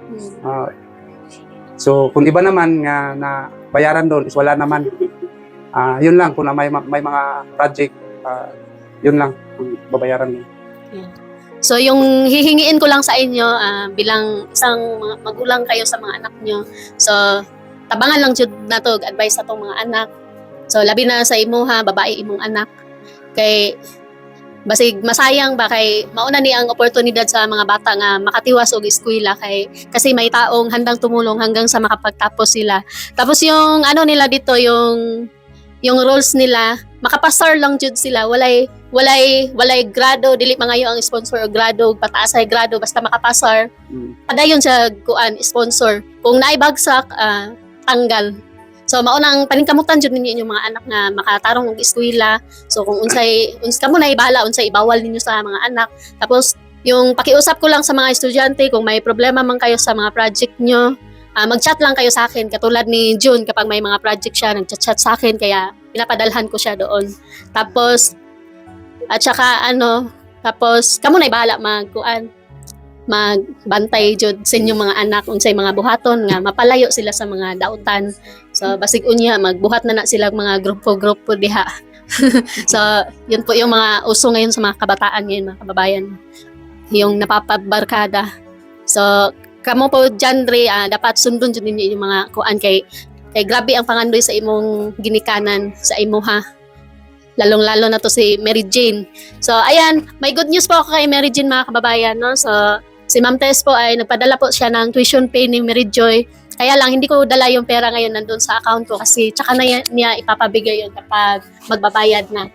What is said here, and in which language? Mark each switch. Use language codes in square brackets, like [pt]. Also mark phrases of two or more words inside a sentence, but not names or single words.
[tl] So, kung iba naman na bayaran doon is wala naman. Yun lang, kung may mga project, yun lang ang babayaran mo. So, yung hihingiin ko lang sa inyo, bilang isang magulang kayo sa mga anak nyo, so, [ceb] tabangan lang jud nato advice sa tong mga anak. So labi na sa imuha, babae imong anak. Kay basig masayang ba kay mauna ni ang oportunidad sa mga bata nga makatiwas og eskwela kay [tl] kasi may taong handang tumulong hanggang sa makapagtapos sila. Tapos yung ano nila dito yung rules nila [ceb] makapasar lang jud sila, walay grado, dili mangayo ang sponsor og grado, pataas ay grado basta makapasar. Padayon sa kuan sponsor. Kung naibagsak tanggal. So maunang paningkamutan jud ninyo inyong mga anak nga makatarong og eskwela. So kung unsay kamo na ibala unsay ibawal ninyo sa mga anak. [tl] Tapos yung pakiusap ko lang sa mga estudyante kung may problema man kayo sa mga project nyo, mag-chat lang kayo sa akin katulad ni June kapag may mga project siya nag-chat sa akin kaya pinapadalhan ko siya doon. Tapos at saka tapos [ceb] kamo na ibahala magbantay jud sa inyong mga anak unsay mga buhaton nga mapalayo sila sa mga dautan. So basig unya magbuhat na sila mga grupo diha. [tl] So yun po yung mga uso ngayon sa mga kabataan ngayon, mga kababayan. Yung napapabarkada. [ceb] So kamo po Jandre, dapat sundon jud ninyo yung mga kuan kay grabe ang pangandoy sa imong ginikanan sa imuha. [tl] Lalong-lalo na to si Mary Jane. So ayan, may [en] good news [tl] po ako kay Mary Jane mga kababayan, no? So si Ma'am Tess po ay nagpadala po siya ng tuition pay ni Mary Joy. Kaya lang hindi ko dala yung pera ngayon nandun sa account ko kasi tsaka na niya ipapabigay yun kapag magbabayad na.